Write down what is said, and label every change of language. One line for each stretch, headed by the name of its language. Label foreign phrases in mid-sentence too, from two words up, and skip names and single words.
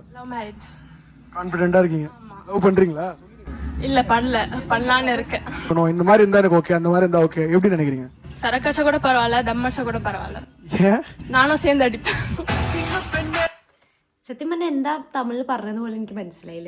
English: love marriage.
Tamil: கான்ஃபிடென்ட்டா இருக்கீங்க? லவ் பண்றீங்களா? இல்ல பண்ணலான்னு இருக்கேன். இந்த மாதிரி இருந்தா எனக்கு ஓகே, அந்த மாதிரி இருந்தா ஓகே, எப்படி நினைக்கிறீங்க? சரக்கடிச்சா கூட பரவாயில்ல, தம்மடிச்சா கூட பரவாயில்ல. ஏன்? நானும் சேர்ந்து அடிப்பேன்.
Malayalam: സത്യം പറഞ്ഞാൽ എന്താ തമിഴ് പറഞ്ഞത് പോലെ എനിക്ക് മനസ്സിലായില്ല.